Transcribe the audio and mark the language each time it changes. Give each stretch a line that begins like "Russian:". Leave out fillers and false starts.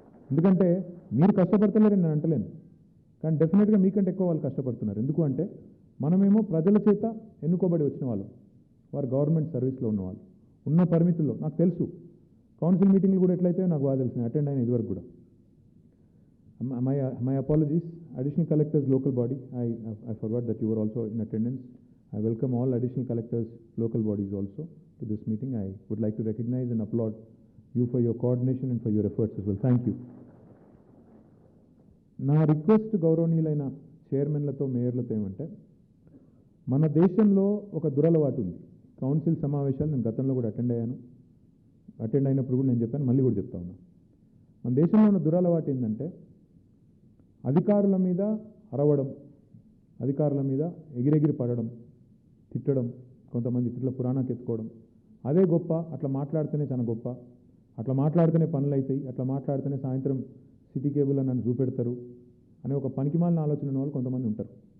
Telugu: ఎందుకంటే మీరు కష్టపడతలేరని నేను అంటలేను, కానీ డెఫినెట్గా మీకంటే ఎక్కువ వాళ్ళు కష్టపడుతున్నారు. ఎందుకు అంటే మనమేమో ప్రజల చేత ఎన్నుకోబడి వచ్చిన వాళ్ళు, వారు గవర్నమెంట్ సర్వీస్లో ఉన్నవాళ్ళు. ఉన్న పరిమితుల్లో నాకు తెలుసు, కౌన్సిల్ మీటింగ్లు కూడా ఎట్లయితే నాకు బాగా తెలిసిన, అటెండ్ అయిన ఇదివరకు కూడా.
English: My apologies, additional collectors, local body. I forgot that you were also in attendance. I welcome all additional collectors, local bodies also to this meeting. I would like to recognize and applaud you for your coordination and for your efforts as well. Thank you.
Telugu: నా request గౌరవనీయులైన చైర్మన్లతో, మేయర్లతో ఏమంటే, మన దేశంలో ఒక దురలవాటు ఉంది. Council సమావేశాలు నేను గతంలో కూడా అటెండ్ అయినప్పుడు కూడా నేను చెప్పాను, మళ్ళీ కూడా చెప్తా ఉన్నా. మన దేశంలో ఉన్న దురలవాటు ఏంటంటే అధికారుల మీద అరవడం, అధికారుల మీద ఎగిరెగిరి పడడం, తిట్టడం, కొంతమంది తిట్ల పురాణాకి ఎత్తుకోవడం, అదే గొప్ప, అట్లా మాట్లాడితేనే చాలా గొప్ప, అట్లా మాట్లాడితేనే పనులు అవుతాయి, అట్లా మాట్లాడితేనే సాయంత్రం సిటీ కేబుల్ అని నన్ను చూపెడతారు అనే ఒక పనికిమాలిన ఆలోచన ఉన్న వాళ్ళు కొంతమంది ఉంటారు.